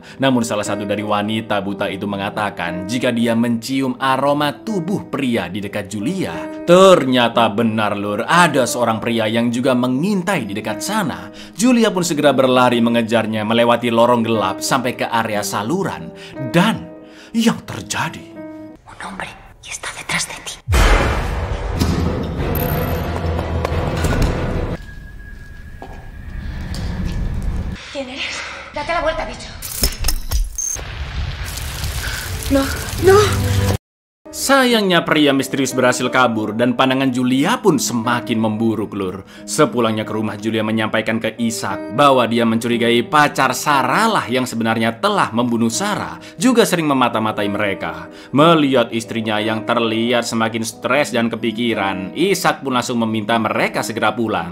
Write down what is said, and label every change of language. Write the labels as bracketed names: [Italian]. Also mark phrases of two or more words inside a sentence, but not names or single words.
[Indonesian] Namun salah satu dari wanita buta itu mengatakan jika dia mencium aroma tubuh pria di dekat Julia. Ternyata benar, Lur, ada seorang pria yang juga mengintai di dekat sana. Julia pun segera berlari mengejarnya melewati lorong gelap sampai ke area saluran. Dan yang terjadi, [Spanish] Un hombre y está detrás de ti. ¿Quién eres? Date la vuelta, bicho. No, no. [Indonesian] sayangnya pria misterius berhasil kabur dan pandangan Julia pun semakin memburuk, Lur. Sepulangnya ke rumah, Julia menyampaikan ke Ishak bahwa dia mencurigai pacar Sarah lah yang sebenarnya telah membunuh Sarah, juga sering memata-matai mereka. Melihat istrinya yang terlihat semakin stres dan kepikiran, Ishak pun langsung meminta mereka segera pulang.